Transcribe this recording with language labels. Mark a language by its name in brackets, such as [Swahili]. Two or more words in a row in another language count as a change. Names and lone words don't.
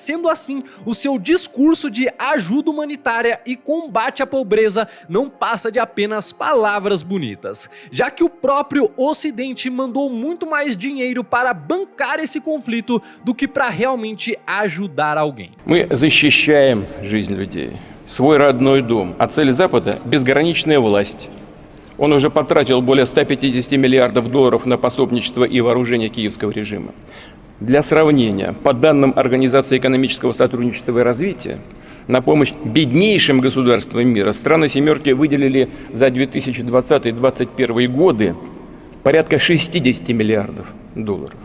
[Portuguese] Sendo assim, o seu discurso de ajuda humanitária e combate à pobreza não passa de apenas palavras bonitas, já que o próprio Ocidente mandou muito mais dinheiro para bancar esse conflito do que para realmente ajudar alguém. [Russian] Мы защищаем жизнь людей, свой родной дом, а цель Запада – безграничная власть. Он уже потратил более 150 миллиардов долларов на пособничество и вооружение киевского режима. Для сравнения, по данным Организации экономического сотрудничества и развития, на помощь беднейшим государствам мира страны «семерки» выделили за 2020-2021 годы порядка 60 миллиардов долларов.